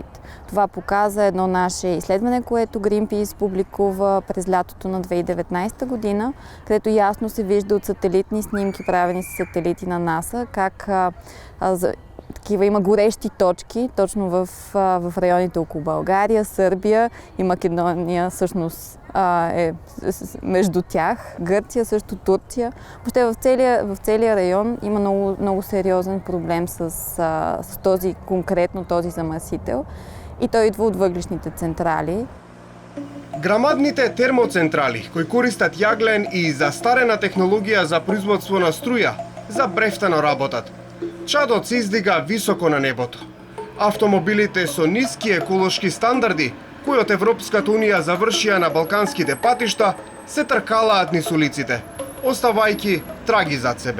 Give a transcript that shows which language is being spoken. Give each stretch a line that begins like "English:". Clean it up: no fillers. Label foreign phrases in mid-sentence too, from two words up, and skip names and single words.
Bulgarian: Това показа едно наше изследване, което Greenpeace публикува през лятото на 2019 година, където ясно се вижда от сателитни снимки, правени с сателити на НАСА, как такива има горещи точки точно в районите около България, Сърбия и Македония всъщност е между тях, Гърция, също Турция. Въобще в целия район има много сериозен проблем с този замърсител и той идва от въглишните централи.
Macedonian: Грамадните термоцентрали, кои користат јаглен и застарена технологија за производство на струја, забрефтано работат. Чадот се издига високо на небото. Автомобилите со ниски еколошки стандарди, кои од Европската унија завршија на балканските патишта, се тркалаат низ улиците, оставајќи траги зад себе.